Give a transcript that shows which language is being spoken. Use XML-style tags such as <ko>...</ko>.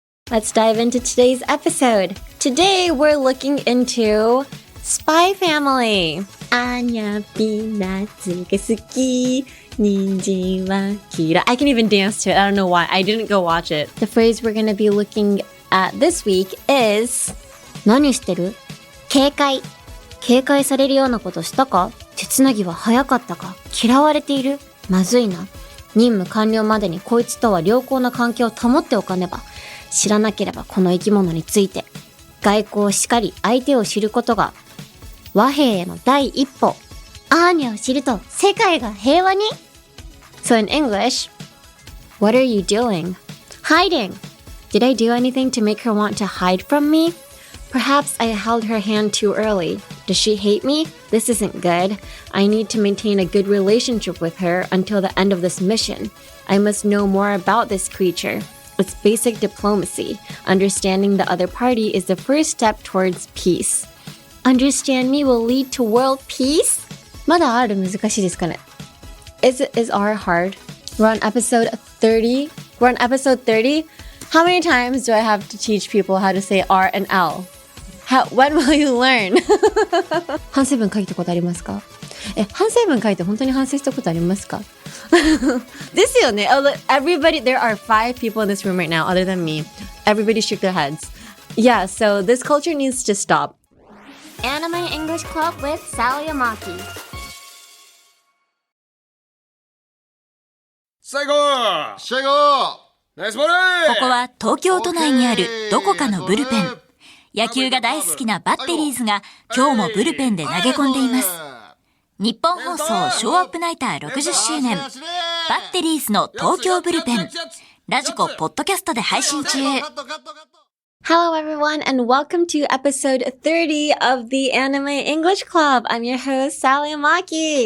<en>Let's dive into today's episode. Today we're looking into Spy Family.</en> <ja>アーニャピーナッツが好き。人参は嫌い.</ja> <en>I can even dance to it. I don't know why. I didn't go watch it. The phrase we're going to be looking at this week is</en> <ja>何してる？警戒されるようなことしたか？手繋ぎは早かったか？嫌われている？まずいな。任務完了までにこいつとは良好な関係を保っておかねば。知らなければこの生き物について。外交しかり相手を知ることが和平への第一歩。アーニャを知ると世界が平和に。</ja> <en>So in English, what are you doing? Hiding. Did I do anything to make her want to hide from me? Perhaps I held her hand too early. Does she hate me? This isn't good. I need to maintain a good relationship with her until the end of this mission. I must know more about this creature. It's basic diplomacy. Understanding the other party is the first step towards peace. Understand me will lead to world peace?</en> <ja>まだある？難しいですかね？</ja> <en>Is R hard? We're on episode 30. We're on episode 30. How many times do I have to teach people how to say R and L? When will you learn?</en> <ja>反省文書いたことありますか？反省文書いて本当に反省したことありますか？ですよね。</ja> <en>Everybody, there are 5 people in this room right now other than me. Everybody shook their heads. Yeah, so this culture needs to stop. Anime English Club with Sally Amaki.</en> <ja>最後ナイスボール。ここは東京都内にあるどこかのブルペン。野球が大好きなバッテリーズが今日もブルペンで投げ込んでいます。日本放送ショーアップナイター60周年。バッテリーズの東京ブルペン。ラジコポッドキャストで配信中。</ja> <en>Hello everyone and welcome to episode 30 of the Anime English Club. I'm your host, Sally Amaki.</en>